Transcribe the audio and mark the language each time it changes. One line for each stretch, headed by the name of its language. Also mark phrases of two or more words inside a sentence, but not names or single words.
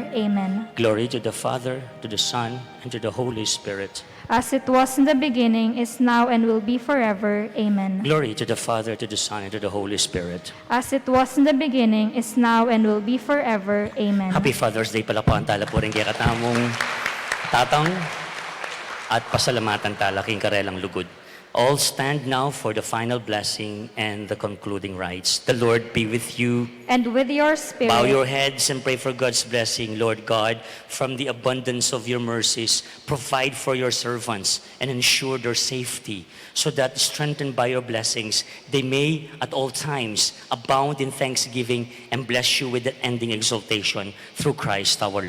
English: Amen. Glory to the Father, to the Son, and to the Holy Spirit. As it was in the beginning, is now, and will be forever. Amen. Glory to the Father, to the Son, and to the Holy Spirit. As it was in the beginning, is now, and will be forever. Amen. Happy Father's Day
Pampanga: pala po ang tala po rin kaya katamong tatang at pasalamatan tala king karelang lugod.
English: All stand now for the final blessing and the concluding rites. The Lord be with you. And with your spirit. Bow your heads and pray for God's blessing. Lord God, from the abundance of your mercies, provide for your servants and ensure their safety, so that, strengthened by your blessings, they may at all times abound in thanksgiving and bless you with the ending exaltation through Christ our Lord.